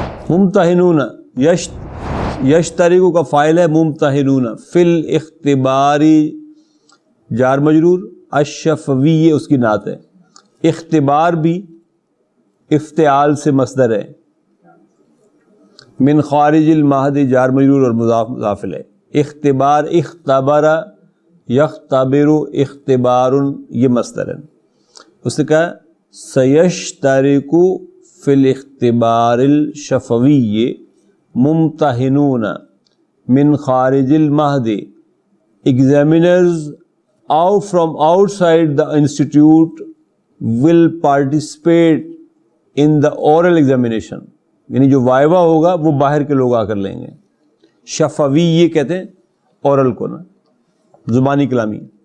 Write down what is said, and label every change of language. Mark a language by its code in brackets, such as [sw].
[ur] ممتحنون، یشترک کا فاعل ہے ممتحنون. فی الاختباری جار مجرور، الشفوی اس کی نعت ہے. اختبار بھی افتعال سے مصدر ہے. [ar] من خارج المہد [ur] جار مجرور اور مضاف مضاف الیہ. اختبار، اختبر یختبر، اختبار یہ مصدر ہے. اس نے کہا [ar] سیشترک فی الاختبار الشفوی ممتحنون من خارج المہد. [en] Examiners out from outside the institute will participate in the oral examination. [ur] یعنی جو وائوا ہوگا وہ باہر کے لوگ آ کر لیں گے. شفوی یہ کہتے ہیں اورل کو نا، زبانی کلامی.